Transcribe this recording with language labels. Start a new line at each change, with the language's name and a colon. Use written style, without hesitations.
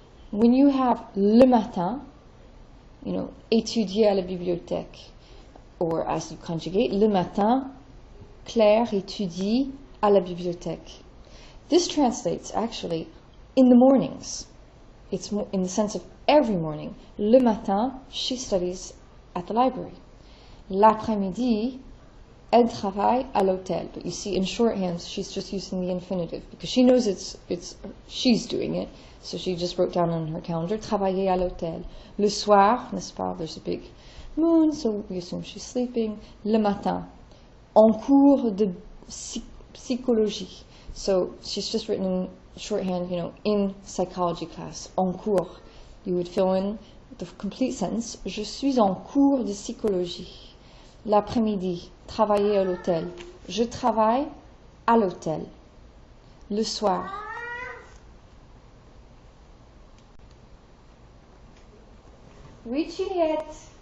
English: When you have le matin, you know,
French: étudier à la bibliothèque,
English: or as you conjugate,
French: le matin, Claire étudie à la bibliothèque.
English: This translates actually in the mornings. It's in the sense of every morning.
French: Le matin,
English: she studies at the library.
French: L'après-midi, elle travaille à l'hôtel.
English: But you see, in shorthand, she's just using the infinitive because she knows it's she's doing it. So she just wrote down on her calendar,
French: travailler à l'hôtel. Le soir, n'est-ce pas?
English: There's a big moon, so we assume she's sleeping.
French: Le matin, en cours de psychologie.
English: So she's just written in shorthand, you know, in psychology class,
French: en cours.
English: You would fill in the complete sentence.
French: Je suis en cours de psychologie. L'après-midi, travailler à l'hôtel. Je travaille à l'hôtel. Le soir. Oui, Juliette.